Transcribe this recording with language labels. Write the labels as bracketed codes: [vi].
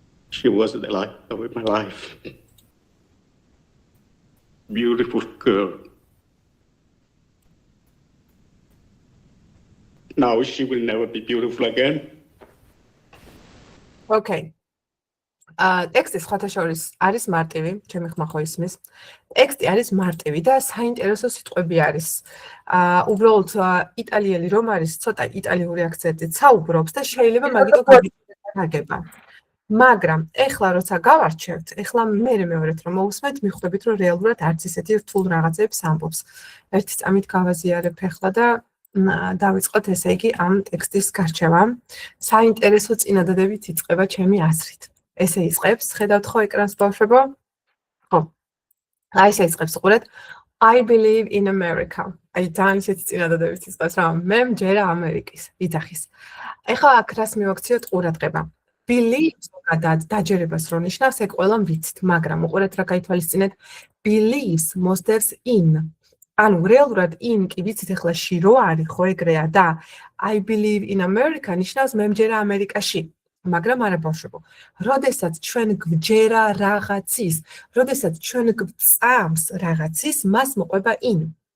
[en] She was the light of my life. Beautiful girl. Now she will never be beautiful again. Okay. [ka] ტექსტი სხვათა შორის არის მარტივი, ჩემი ხმა ხო ისმის. ტექსტი არის მარტივი და საინტერესო სიტყვები არის. უბრალოდ იტალიელი რომ არის, ცოტა იტალიური აქცენტით საუბრობს და შეიძლება მაგითო გაგება. მაგრამ ეხლა როცა გავარჩევთ, ეხლა მე მეორედ რომ მოვусმეთ, მიხვდებით რომ რეალურად არც ისეთი რთულ რაღაცებს ამბობს. ერთი წამით გავაზიარებ ეხლა და დავიწყოთ ესე იგი ამ ტექსტის გარჩევა. საინტერესო წინადადებით იწყება ჩემი აზრით. ესე იწყებს, ხედავთ ხო ეკრანს ბავშვებო? ხო. აი ესე იწყებს, უყურეთ. [en] I believe in America. [ka] აი ძალიან ისეთი წინადადებით იწყებს რა, მე მჯერა ამერიკის, იძახის. ეხლა აქ რას მივაქციოთ ყურადღება. Believe ზოგადად დაჯერებას რო ნიშნავს, ეგ ყველამ ვიცით, მაგრამ უყურეთ რა გაითვალისწინეთ. [en] Believes [ka] მოსდევს [en] in. [ka] ანუ რეალურად in კი ვიცით ეხლა ში რო არის, ხო ეგრეა და [en] I believe in America [ka] ნიშნავს მე მჯერა ამერიკაში. მაგრამ არა ბავშვებო, როდესაც ჩვენ გვჯერა რაღაცის, როდესაც ჩვენ გვწამს რაღაცის, მას მოყვება in.